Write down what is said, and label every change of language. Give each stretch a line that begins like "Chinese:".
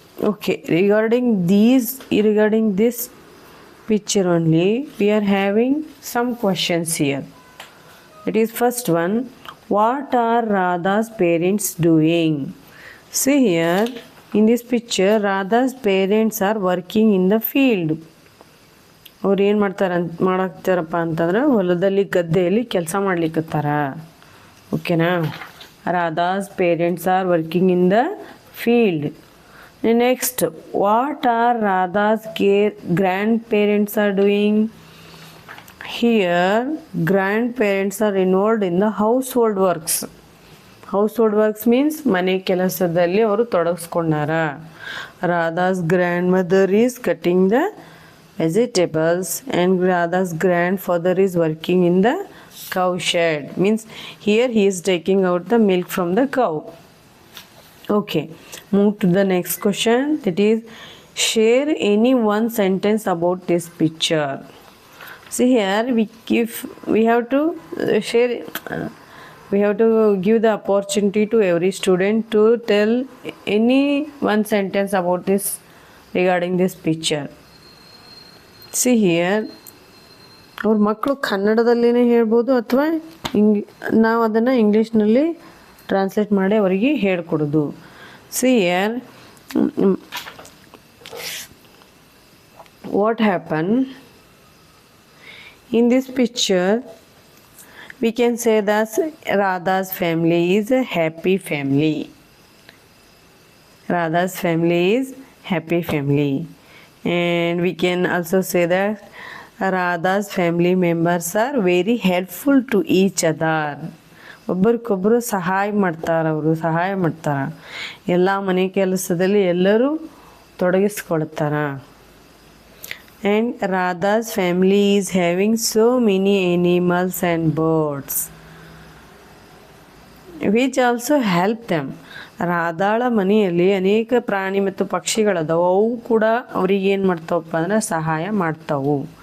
English: Okay, regarding this picture only, we are having some questions here. It is first one, what are Radha's parents doing? See here, in this picture, Radha's parents are working in the field.
Kannada: ಅವ್ರು ಏನು ಮಾಡಾಕ್ತಾರಪ್ಪ ಅಂತಂದ್ರೆ ಹೊಲದಲ್ಲಿ ಗದ್ದೆಯಲ್ಲಿ ಕೆಲಸ ಮಾಡ್ಲಿಕ್ಕತ್ತಾರ. ಓಕೆನಾ?
English: Radha's parents are working in the field. Next, what are Radha's grandparents are doing? Here, grandparents are involved in the household works. Household works means
Kannada: ಮನೆ ಕೆಲಸದಲ್ಲಿ ಅವರು ತೊಡಗಿಸ್ಕೊಂಡಾರ.
English: Radha's grandmother is cutting the vegetables and Radha's grandfather is working in the cow shed. Means here he is taking out the milk from the cow. Okay, move to the next question, that is share any one sentence about this picture. See here, we have to share. We have to give the opportunity to every student to tell any one sentence about this regarding this picture. See here, ಅವ್ರ ಮಕ್ಕಳು ಕನ್ನಡದಲ್ಲಿನೇ ಹೇಳ್ಬೋದು ಅಥವಾ ನಾವು ಅದನ್ನು ಇಂಗ್ಲೀಷ್ನಲ್ಲಿ translate ಮಾಡಿ ಅವರಿಗೆ ಹೇಳ್ಕೊಡೋದು. See here, what happened in this picture, we can say that Radha's family is a happy family. Radha's family is happy family. And we can also say that Radha's family members are very helpful to each other.
Kannada: ಒಬ್ಬರಿಗೊಬ್ಬರು ಸಹಾಯ ಮಾಡ್ತಾರೆ. ಎಲ್ಲ ಮನೆ ಕೆಲಸದಲ್ಲಿ ಎಲ್ಲರೂ ತೊಡಗಿಸ್ಕೊಳ್ತಾರ.
English: And Radha's family is having so many animals and birds. Which also help them.
Kannada: ರಾಧಾಳ ಮನೆಯಲ್ಲಿ ಅನೇಕ ಪ್ರಾಣಿ ಮತ್ತು ಪಕ್ಷಿಗಳದಾವು, ಅವು ಕೂಡ ಅವ್ರಿಗೆ ಏನು ಮಾಡ್ತಾವಪ್ಪ ಅಂದ್ರೆ ಸಹಾಯ ಮಾಡ್ತಾವು.